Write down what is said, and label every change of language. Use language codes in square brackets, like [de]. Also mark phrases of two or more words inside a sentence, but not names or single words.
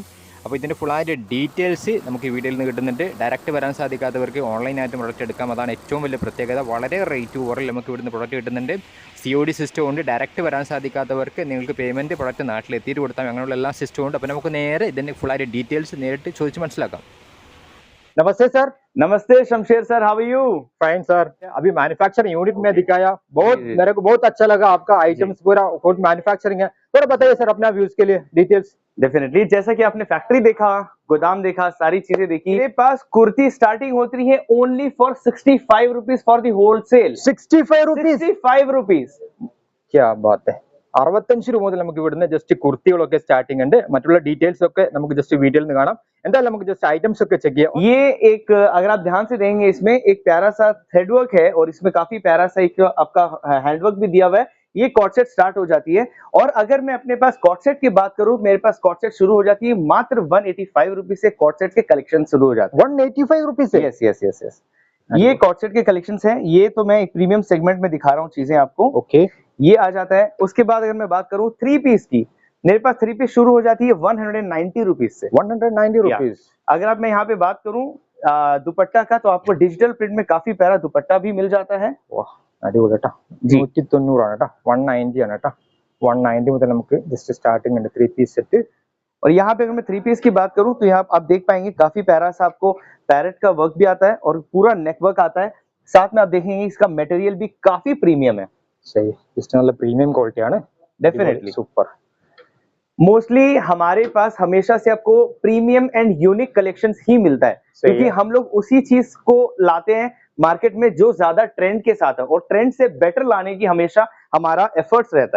[ml] അപ്പോൾ ഇതിൻ്റെ ഫുള്ളായിട്ട് ഡീറ്റെയിൽസ് നമുക്ക് ഈ വീഡിയോയിൽ നിന്ന് കിട്ടുന്നുണ്ട്. ഡയറക്റ്റ് വരാൻ സാധിക്കാത്തവർക്ക് ഓൺലൈനായിട്ട് പ്രൊഡക്റ്റ് എടുക്കാം. അതാണ് ഏറ്റവും വലിയ പ്രത്യേകത. വളരെ റേറ്റ് കുറവിൽ നമുക്ക് ഇവിടുന്ന് പ്രൊഡക്റ്റ് കിട്ടുന്നുണ്ട്. COD സിസ്റ്റം ഉണ്ട്. ഡയറക്റ്റ് വരാൻ സാധിക്കാത്തവർക്ക് നിങ്ങൾക്ക് [en] payment product [ml] നാട്ടിലെത്തിയിട്ട് കൊടുത്താൽ അങ്ങനെയുള്ള എല്ലാ സിസ്റ്റവും ഉണ്ട്. അപ്പോൾ നമുക്ക് നേരെ ഇതിൻ്റെ ഫുള്ളായിട്ട് ഡീറ്റെയിൽസ് നേരിട്ട് ചോദിച്ച് മനസ്സിലാക്കാം. [hi] नमस्ते सर। नमस्ते शमशेर सर, [en] how are you? [hi] फाइन सर। अभी [en] manufacturing unit [hi] में दिखाया, बहुत मेरे को बहुत अच्छा लगा आपका आइटम्स पूरा खुद मैन्युफैक्चरिंग है। थोड़ा बताइए सर अपना व्यूज के लिए डिटेल्स। डेफिनेटली, जैसा कि आपने फैक्ट्री देखा, गोदाम देखा, सारी चीजें देखी। मेरे पास कुर्ती स्टार्टिंग होती है [en] only for 65 rupees for the wholesale. [hi] 65 रुपीज? 65 रुपीज, क्या बात है। [ml] 65 രൂപ മുതൽ നമുക്ക് ഇവിടുന്ന് ജസ്റ്റ് കുർത്തികളൊക്കെ സ്റ്റാർട്ടിംഗ് ഉണ്ട്. മറ്റുള്ള ഡീറ്റെയിൽസ് ഒക്കെ നമുക്ക് ജസ്റ്റ് വീഡിയോയിൽ നിന്ന് കാണാം. എന്തായാലും നമുക്ക് ജസ്റ്റ് आइटम्स ഒക്കെ ചെക്ക് ചെയ്യാം. [hi] ये एक अगर आप ध्यान से देखेंगे इसमें एक प्यारा सा थ्रेडवर्क है और इसमें काफी प्यारा सा एक आपका हैंडवर्क भी दिया हुआ है। ये [en] cord set [hi] स्टार्ट हो जाती है। और अगर मैं अपने पास [en] cord set [hi] की बात करूं, मेरे पास [en] cord set [hi] शुरू हो जाती है मात्र 185 रुपीज से। [en] cord set [hi] के कलेक्शन शुरू हो जाते हैं 185 रुपीज से? [en] yes yes yes yes. [hi] ये [en] cord set [hi] के कलेक्शंस हैं। ये तो मैं एक [en] premium segment [hi] में दिखा रहा हूँ चीजें आपको। ओके, ये आ जाता है। उसके बाद अगर मैं बात करूं 3 पीस की, मेरे पास 3 पीस शुरू हो जाती है 190 रुपीज से। 190 रुपीज। अगर आप मैं यहाँ पे बात करूं दुपट्टा का, तो आपको [en] digital print [hi] में काफी प्यारा दुपट्टा भी मिल जाता है। [ml] അടിപൊളി കേട്ടോ, 190 ആണ് കേട്ടോ, 190 ആണ് കേട്ടോ, 190 മുതൽ നമുക്ക് ജസ്റ്റ് സ്റ്റാർട്ടിംഗ് ഉണ്ട് 3 पीस സെറ്റ്। [hi] और यहाँ पे अगर मैं 3 पीस की बात करूं तो यहाँ आप देख पाएंगे काफी प्यारा सा आपको पैरेट का वर्क भी आता है और पूरा [en] neck work [hi] आता है। साथ में आप देखेंगे इसका मटेरियल भी काफी प्रीमियम है। सही, इसका मतलब [en] premium quality [hi] है ना। डेफिनेटली, सुपर। मोस्टली हमारे पास हमेशा से आपको [en] premium and unique collections [hi] ही मिलता है, क्योंकि हम लोग उसी चीज को लाते हैं मार्केट में जो ज्यादा ट्रेंड के साथ है, और ट्रेंड से बेटर लाने की हमेशा हमारा एफर्ट्स रहता है।